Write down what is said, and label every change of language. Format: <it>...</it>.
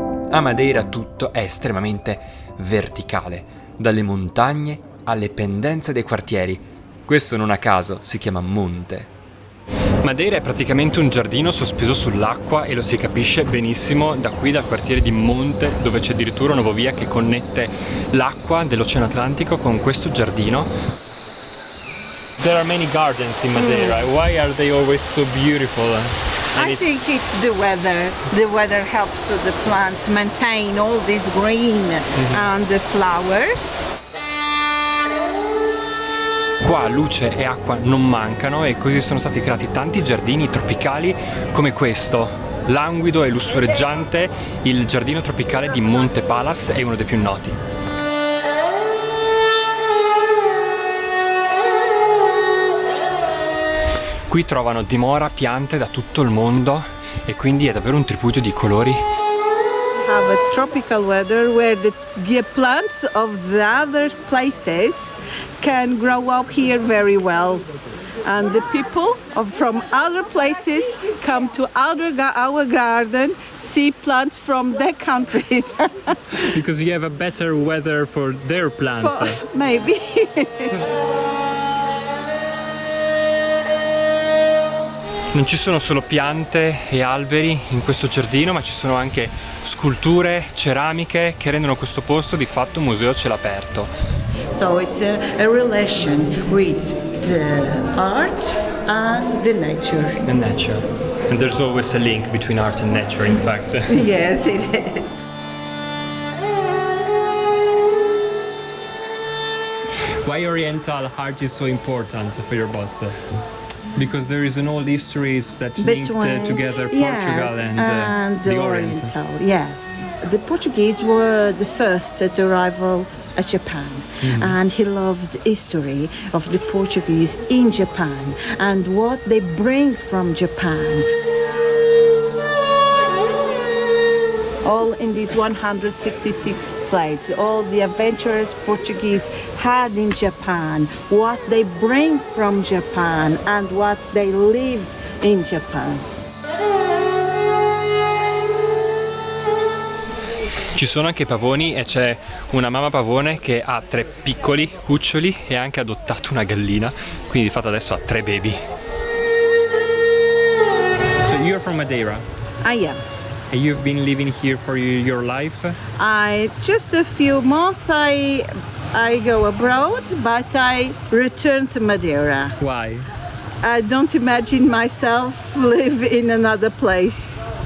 <it>A Madeira tutto è estremamente verticale, dalle montagne alle pendenze dei quartieri. Questo non a caso si chiama monte. Madeira è praticamente un giardino sospeso sull'acqua e lo si capisce benissimo da qui, dal quartiere di Monte, dove c'è addirittura una via che connette l'acqua dell'Oceano Atlantico con questo giardino.</it> <en>There are many gardens in Madeira. Why are they always so beautiful? I think it's the weather. The weather helps to the plants maintain all this green and the flowers.</en> <it>Qua luce e acqua non mancano e così sono stati creati tanti giardini tropicali come questo, languido e lussureggiante. Il giardino tropicale di Monte Palace è uno dei più noti. Qui trovano dimora piante da tutto il mondo e quindi è davvero un tripudio di colori.</it> <en>Have a tropical weather where the plants of the other places can grow up here very well. And the people from other places come to our garden, see plants from their countries. Because you have a better weather for their plants. Maybe.</en> <it>Non ci sono solo piante e alberi in questo giardino, ma ci sono anche sculture, ceramiche che rendono questo posto di fatto un museo a cielo aperto.</it> <en>So it's a relation with the art and the nature. And nature. And there's always a link between art and nature, in fact. Yes, it is. Why Oriental art is so important for your boss? Because there is an old histories that linked together Portugal and the Orient. Yes, the Portuguese were the first to arrival at Japan, and he loved history of the Portuguese in Japan and what they bring from Japan. All in these 166 plates, all the adventurous Portuguese had in Japan, what they bring from Japan and what they live in Japan.</en> <it>Ci sono anche pavoni e c'è una mamma pavone che ha 3 piccoli cuccioli e ha anche adottato una gallina, quindi di fatto adesso ha 3 baby.</it> <en>So you're from Madeira? I am. And you've been living here for your life? Just a few months I go abroad, but I return to Madeira. Why? I don't imagine myself live in another place.</en>